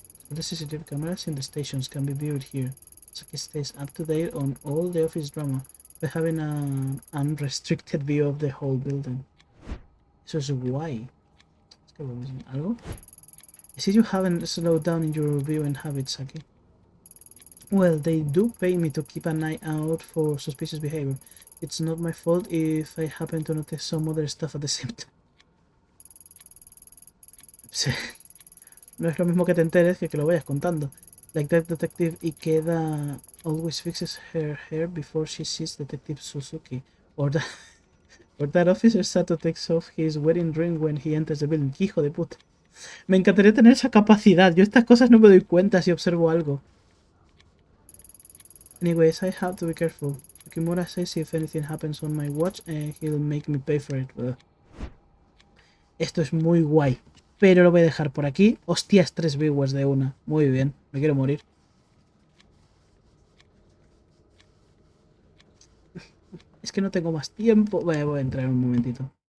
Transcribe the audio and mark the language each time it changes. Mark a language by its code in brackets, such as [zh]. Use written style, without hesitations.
[en] The CCTV cameras in the stations can be viewed here. Saki stays up to date on all the office drama by having an unrestricted view of the whole building. [es] Eso es guay. Es que algo. [en] I see you haven't slowed down in your viewing habits, Saki. Well, they do pay me to keep an eye out for suspicious behavior. It's not my fault if I happen to notice some other stuff at the same time. [es] Sí. No es lo mismo que te enteres que lo vayas contando. [en] Like that detective Ikeda always fixes her hair before she sees Detective Suzuki. Or that, or that officer Sato takes off his wedding ring when he enters the building. [es] ¡Hijo de puta! Me encantaría tener esa capacidad. Yo estas cosas no me doy cuenta si observo algo. [en] Anyways, I have to be careful. Yukimura says if anything happens on my watch, he'll make me pay for it. [es] Ugh. Esto es muy guay. Pero lo voy a dejar por aquí. Hostias, 3 viewers de una. Muy bien, me quiero morir. Es que no tengo más tiempo. Voy a entrar un momentito.